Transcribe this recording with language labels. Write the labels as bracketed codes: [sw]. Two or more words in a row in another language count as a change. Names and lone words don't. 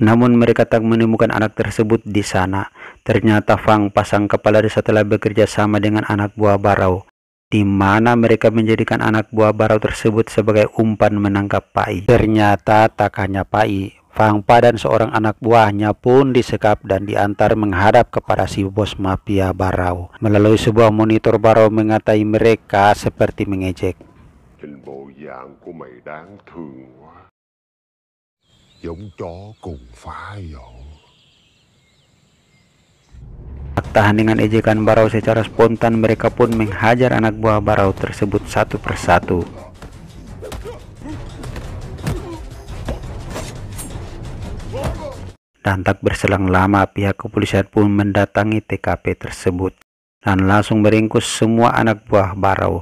[id] Namun mereka tak menemukan anak tersebut di sana. Ternyata Fang Pa sang kepala desa telah bekerja sama dengan anak buah Barau, di mana mereka menjadikan anak buah Barau tersebut sebagai umpan menangkap Pai. Ternyata tak hanya Pai, Fang Pa dan seorang anak buahnya pun disekap dan diantar menghadap kepada si bos mafia Barau. Melalui sebuah monitor, Barau mengatai mereka seperti mengejek. [vi] Nhìn bộ dạng của mày đáng thương quá. Giống chó cùng phá dậu. [id] Tak tahan dengan ejekan Barau, secara spontan mereka pun menghajar anak buah Barau tersebut satu persatu. Dan tak berselang lama pihak kepolisian pun mendatangi TKP tersebut dan langsung meringkus semua anak buah Barau.